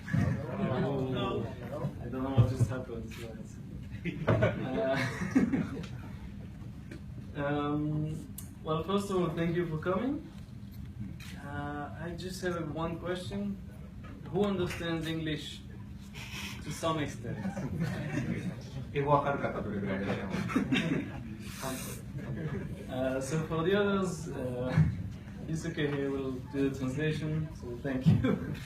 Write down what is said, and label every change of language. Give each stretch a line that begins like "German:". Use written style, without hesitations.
English: I don't know what just happened. Well, first of all, thank you for coming. I just have one question. Who understands English to some extent?
Japanese: 英語わかる方どれぐらいいらっしゃいます？
English: So for the others, it's okay here, we'll do the translation, so thank you.